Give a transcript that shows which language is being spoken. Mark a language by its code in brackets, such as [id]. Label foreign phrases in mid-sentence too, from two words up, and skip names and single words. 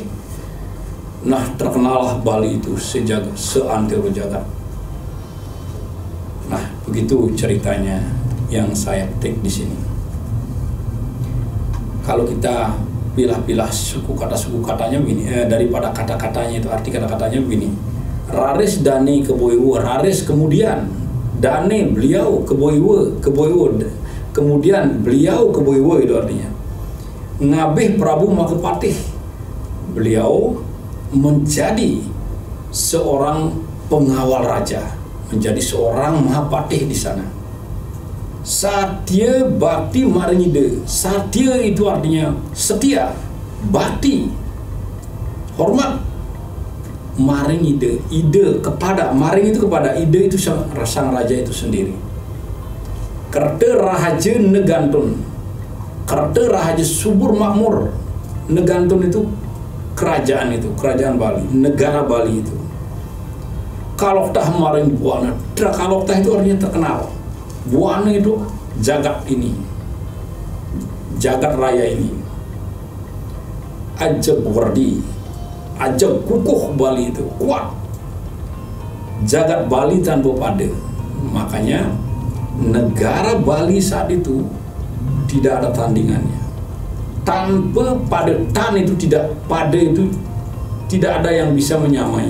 [id] Nah, terkenallah Bali itu seantero jagat. Nah, begitu ceritanya yang saya petik di sini. kalau kita pilah-pilah suku katanya begini, daripada kata-katanya itu, arti kata-katanya begini. [ban] Raris dane [id] keboiwo, raris kemudian, dane beliau keboiwo, kemudian beliau keboiwo, itu artinya [ban] ngabih Prabu Makepatih, [id] beliau menjadi seorang pengawal raja, menjadi seorang Mahapatih di sana. [ban] Satya bakti maringide, [id] satya itu artinya setia, bakti hormat, maringide, ide kepada, maring itu kepada, ide itu sang raja itu sendiri. [ban] Kerte rahaja negantun, kerte rahaja [id] subur makmur, negantun itu kerajaan, itu kerajaan Bali, negara Bali itu. [ban] Kaloktah maring buana, [id] kaloktah itu artinya terkenal. Buana itu jagat ini, jagat raya ini. [ban] Ajab wardi, [id] ajab kukuh Bali itu kuat. [ban] Jagat Bali tanpa pada. [id] Makanya negara Bali saat itu tidak ada tandingannya. [ban] Tanpa pada, [id] tan itu tidak, pada itu tidak ada yang bisa menyamai.